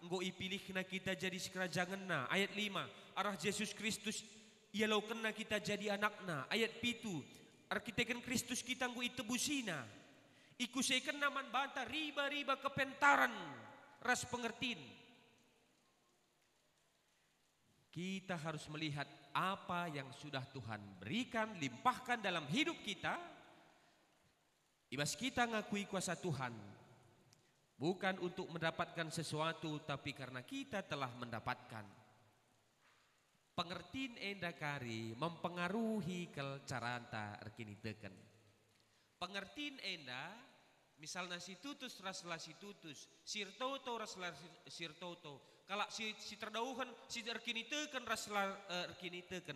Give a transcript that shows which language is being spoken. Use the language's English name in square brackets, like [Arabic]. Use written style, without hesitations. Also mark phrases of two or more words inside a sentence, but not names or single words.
[Batak Karo] Enggo ipilihna kita jadi sekerajanganna. [Indonesian] Ayat 5. [Batak Karo] Arah Yesus Kristus ialau kena kita jadi anakna. [Indonesian] Ayat 7. [Batak Karo] Arkitekan Kristus kita enggo itebusina. Ikusekan naman banta riba-riba kepentaran ras pengertiin. [Indonesian] Kita harus melihat apa yang sudah Tuhan berikan, limpahkan dalam hidup kita. [Batak Karo] Ibas kita ngakui kuasa Tuhan. [Indonesian] Bukan untuk mendapatkan sesuatu, tapi karena kita telah mendapatkan. [Batak Karo] Pengertiin endakari mempengaruhi kelcaranta erkiniteken. Pengertiin enda, misalnya si tutus raslah si tutus, sirtoto raslah sirtoto. Kalau si terdauhan si erkiniteken raslah erkiniteken.